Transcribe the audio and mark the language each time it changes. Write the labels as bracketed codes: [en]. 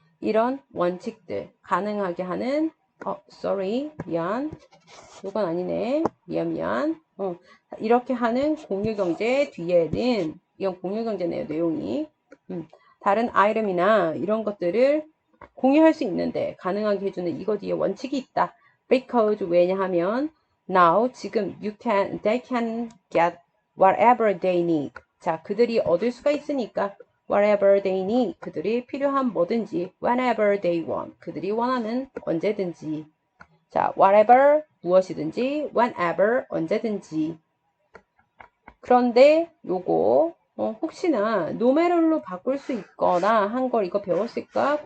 [ko] 이런 원칙들 가능하게 하는 sorry 미안 이건 아니네 미안 이렇게 하는 공유경제 뒤에는 이건 공유경제네요 내용이 다른 아이템이나 이런 것들을 공유할 수 있는데 가능하게 해주는 이거 뒤에 원칙이 있다. [en] Because [ko] 왜냐하면 [en] now [ko] 지금 [en] they can get whatever they need. [ko] 자, 그들이 얻을 수가 있으니까 [en] whatever they need. [ko] 그들이 필요한 뭐든지 [en] whenever they want. [ko] 그들이 원하는 언제든지. 자, whatever 무엇이든지 whenever 언제든지. 그런데 요거 혹시나 노메럴로 바꿀 수 있거나 한 걸 이거 배웠을까?